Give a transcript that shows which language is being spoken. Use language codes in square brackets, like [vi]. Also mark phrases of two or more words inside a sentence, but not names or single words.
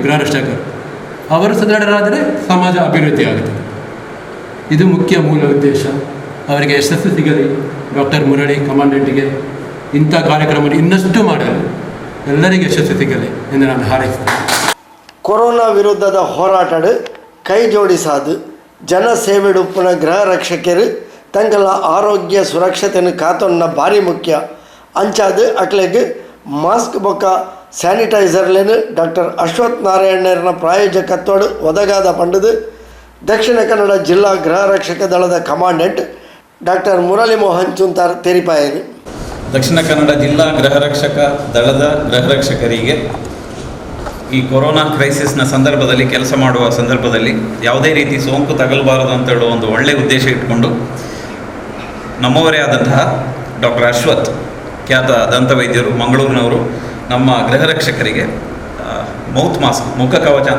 [kn] ಗೃಹರಕ್ಷಕರು ಅವರು ಸದೃಢರಾದರೆ ಸಮಾಜ ಅಭಿವೃದ್ಧಿ ಆಗುತ್ತದೆ. ಇದು ಮುಖ್ಯ ಮೂಲ ಉದ್ದೇಶ. ಅವರಿಗೆ ಯಶಸ್ಸು ಸಿಗಲಿ. ಡಾಕ್ಟರ್ ಮುರಳಿ ಕಮಾಂಡೆಂಟ್ಗೆ ಇಂಥ ಕಾರ್ಯಕ್ರಮ ಇನ್ನಷ್ಟು ಮಾಡಲು ಎಲ್ಲರಿಗೆ ಯಶಸ್ಸು ಸಿಗಲಿ ಎಂದು ನಾನು ಹಾರೈಸ್ತೇನೆ. [tcy] ಕೊರೋನಾ ವಿರುದ್ಧದ ಹೋರಾಟಡು ಕೈ ಜೋಡಿಸಾದು ಜನ ಸೇವೆಡುಪ್ಪುನ ಗೃಹರಕ್ಷಕರು ತಂಗಲ ಆರೋಗ್ಯ ಸುರಕ್ಷತೆಯನ್ನು ಕಾತೊನ್ನ ಭಾರಿ ಮುಖ್ಯ. ಅಂಚಾದು ಅಕ್ಲೆಗೆ ಮಾಸ್ಕ್ ಬೊಕ್ಕ ಸ್ಯಾನಿಟೈಸರ್ಲೇನು ಡಾಕ್ಟರ್ ಅಶ್ವಥ್ ನಾರಾಯಣರ ಪ್ರಾಯೋಜಕತ್ವಡು ಒದಗಾದ ಪಂಡದು ದಕ್ಷಿಣ ಕನ್ನಡ ಜಿಲ್ಲಾ ಗೃಹರಕ್ಷಕ ದಳದ ಕಮಾಂಡೆಂಟ್ ಡಾಕ್ಟರ್ ಮುರಳಿ ಮೋಹನ್ ಚುಂತಾರ್ ತೆರಿಪಾಯರು. [kn] ದಕ್ಷಿಣ ಕನ್ನಡ ಜಿಲ್ಲಾ ಗೃಹರಕ್ಷಕ ದಳದ ಗೃಹರಕ್ಷಕರಿಗೆ ಈ ಕೊರೋನಾ ಕ್ರೈಸಿಸ್ನ ಸಂದರ್ಭದಲ್ಲಿ ಕೆಲಸ ಮಾಡುವ ಸಂದರ್ಭದಲ್ಲಿ ಯಾವುದೇ ರೀತಿ ಸೋಂಕು ತಗಲಬಾರದು ಅಂತ ಹೇಳುವ ಒಂದು ಒಳ್ಳೆಯ ಉದ್ದೇಶ ಇಟ್ಕೊಂಡು ನಮ್ಮವರೇ ಆದಂತಹ ಡಾಕ್ಟರ್ ಅಶ್ವಥ್, ಖ್ಯಾತ ದಂತವೈದ್ಯರು, ಮಂಗಳೂರಿನವರು, ನಮ್ಮ ಗೃಹರಕ್ಷಕರಿಗೆ [en] mouth mask, [kn] ಮುಖ ಕವಚ ಅಂತ